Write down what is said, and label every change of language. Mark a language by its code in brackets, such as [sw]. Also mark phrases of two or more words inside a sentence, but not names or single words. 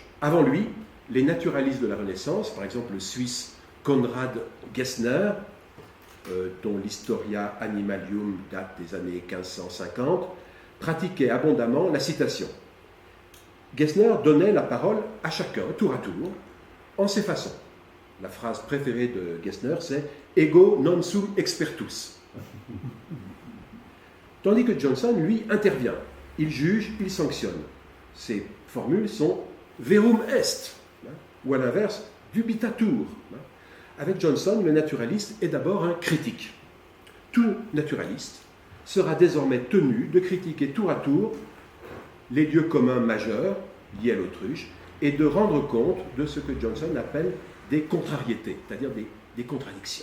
[fr] Avant lui, les naturalistes de la Renaissance, par exemple le Suisse Konrad Gessner, dont l'Historia Animalium date des années 1550, pratiquaient abondamment la citation. Gessner donnait la parole à chacun, tour à tour, en ses façons. La phrase préférée de Gessner, c'est « [la] Ego non sum expertus ». [fr] Tandis que Johnson, lui, intervient. Il juge, il sanctionne. Ses formules sont « [la] verum est [fr] », ou à l'inverse « dubitatur ». Avec Johnson, le naturaliste est d'abord un critique. Tout naturaliste sera désormais tenu de critiquer tour à tour les lieux communs majeurs liés à l'autruche et de rendre compte de ce que Johnson appelle des contrariétés, c'est-à-dire des contradictions.